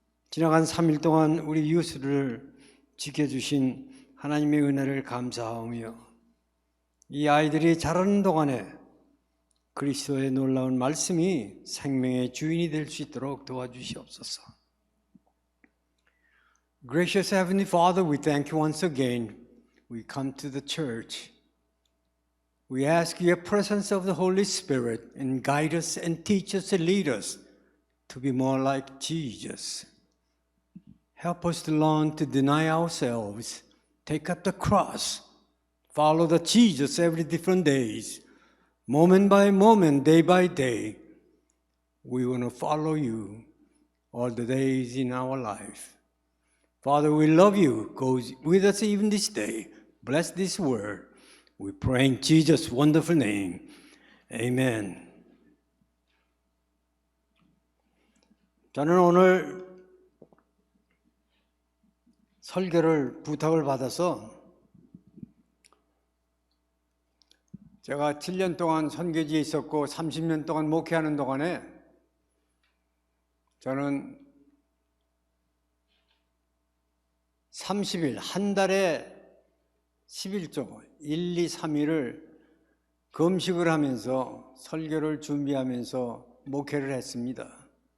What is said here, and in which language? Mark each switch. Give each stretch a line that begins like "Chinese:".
Korean: 지나간 3일 동안 우리 이웃을 지켜주신 하나님의 은혜를 감사하며 이 아이들이 자라는 동안에 그리스도의 놀라운 말씀이 생명의 주인이 될 수 있도록 도와주시옵소서.
English: Gracious Heavenly Father, we thank you once again. We come to the church. We ask your presence of the Holy Spirit and guide us and teach us and lead us to be more like Jesus. Help us to learn to deny ourselves, take up the cross, follow the Jesus every different days, moment by moment, day by day, we want to follow you all the days in our life. Father, we love you. Go with us even this day. Bless this word. We pray in Jesus' wonderful name. Amen.
Korean: 저는 오늘 설교를 부탁을 받아서 제가 7년 동안 선교지에 있었고 30년 동안 목회하는 동안에 저는 30일, 한 달에 11조, 1, 2, 3일을 금식을 하면서 설교를 준비하면서 목회를 했습니다.